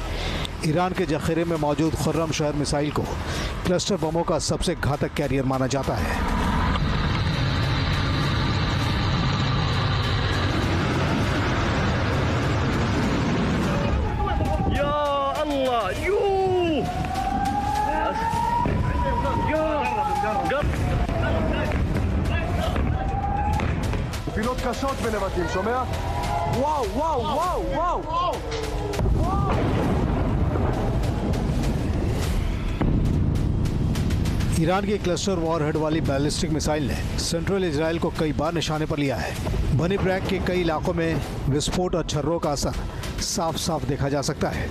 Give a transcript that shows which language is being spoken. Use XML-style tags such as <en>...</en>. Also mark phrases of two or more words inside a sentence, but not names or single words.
<hi>ईरान के जखीरे में मौजूद खुर्रम शहर मिसाइल को क्लस्टर बमों का सबसे घातक कैरियर माना जाता है।</hi> <ar>يا الله,</ar> <he>נפילות קשות בנבטים, שומע? וואו, וואו, וואו, וואו!</he> <hi>ईरान की</hi> <en>cluster warhead</en> <hi>वाली</hi> <en>ballistic missile</en> <hi>ने सेंट्रल इजराइल को कई बार निशाने पर लिया है। बनी ब्रैक के कई इलाकों में विस्फोट और छर्रों का असर साफ साफ देखा जा सकता है।</hi>